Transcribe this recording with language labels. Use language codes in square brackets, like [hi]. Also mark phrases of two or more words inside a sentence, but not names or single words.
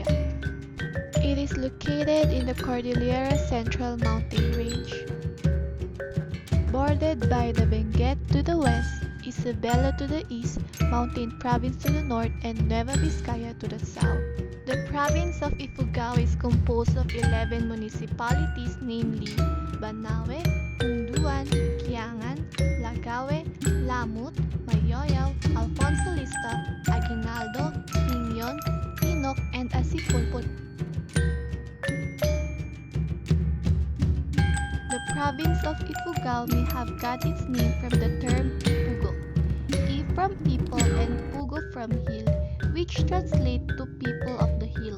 [en] It is located in the Cordillera Central Mountain Range, bordered by the Benguet to the west, Isabela to the east, Mountain Province to the north, and Nueva Vizcaya to the south. The province of Ifugao is composed of 11 municipalities, namely Banawe, Munduan, Kiangan, Lagawe, Lamut, Mayoyaw, Alfonso Lista, Aguinaldo, Ningyon, Tinok, and Asipulput. The province of Ifugao may have got its name from the term Pugo, I from people and Pugo from hill, which translate to people of the hill.